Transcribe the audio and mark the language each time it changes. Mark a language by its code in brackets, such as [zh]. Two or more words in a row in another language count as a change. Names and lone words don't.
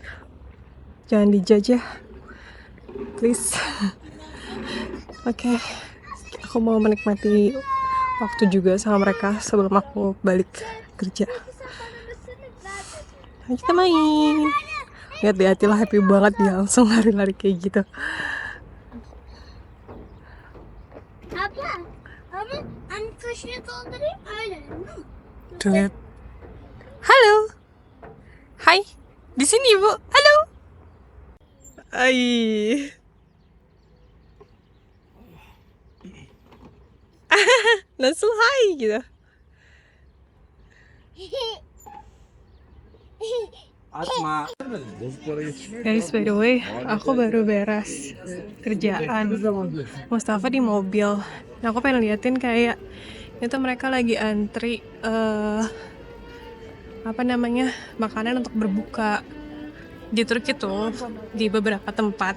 [id] Jangan dijajah, please. Oke, aku mau menikmati waktu juga sama mereka sebelum aku balik kerja. Ayo kita main. Lihat deh, Atila happy banget, dia langsung lari-lari kayak gitu. [tr] Ama anne kaşığı doldurayım öyle. [id] Tuh lihat. Halo. Hai. Di sini, Bu. Halo. Ai. Langsung hai gitu. Atma. [en] Guys, by the way, [id] aku baru beres kerjaan. Mustafa di mobil. Nah, aku pengen liatin kayak itu mereka lagi antri makanan untuk berbuka di Turki tuh, di beberapa tempat.